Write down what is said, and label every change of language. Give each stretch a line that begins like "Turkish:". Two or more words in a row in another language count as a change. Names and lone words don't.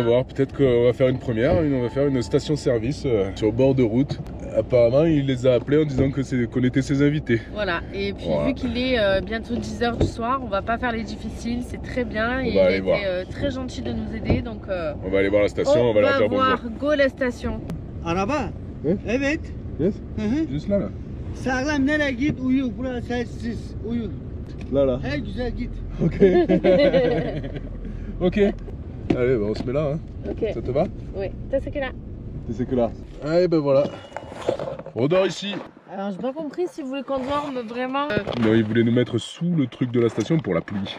French: voir, peut-être qu'on va faire une première. On va faire une station service sur bord de route. Apparemment il les a appelés en disant qu'on était ses invités. Voilà, et puis vu qu'il est bientôt 10h du soir, on va pas faire les difficiles, c'est très bien. On va aller voir. Très gentil de nous aider, donc on va aller voir la station, on va leur dire bonjour. Go la station.
Turkish: Araba? Evet.
English: Yes.
French: Juste là.
Turkish: Sağlam nereye git uyu. Burası sessiz. Uyu.
French: Là.
Turkish: Hey güzel git.
French: Ok. Ok. Allez, bah, on se met là. Hein.
English: Okay.
French: Ça te va? Oui. C'est que là. C'est que là. Allez, ben voilà. On dort ici. Alors j'ai pas compris si vous voulez qu'on dorme vraiment. Non, ils voulaient nous mettre sous le truc de la station pour la pluie.